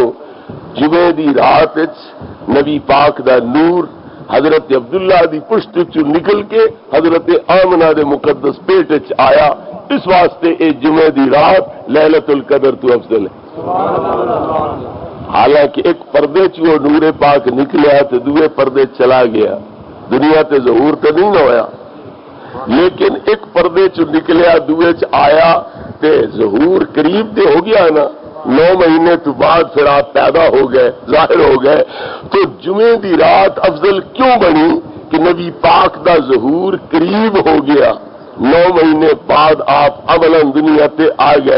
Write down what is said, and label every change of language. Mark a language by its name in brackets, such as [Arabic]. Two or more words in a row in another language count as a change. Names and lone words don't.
[Punjabi] جمعے دی رات نبی پاک دا نور حضرت عبداللہ دی پشت چو نکل کے حضرت آمنہ دے مقدس پیٹ چ آیا. اس واسطے اے جمعے دی رات لیلۃ القدر تو افضل ہے. حالانکہ ایک پردے چ وہ نور پاک نکلیا تو دوے پردے چلا گیا. دنیا تے ظہور تے نہیں نہ ہویا لیکن ایک پردے چ نکلیا دوے چ آیا تے ظہور قریب تے ہو گیا نا. 9 مہینے تو بعد پھر آپ پیدا ہو گئے ظاہر ہو گئے. تو جمعے دی رات افضل کیوں بنی کہ نبی پاک دا ظہور قریب ہو گیا. 9 مہینے بعد آپ عملاً دنیا تے آ گئے.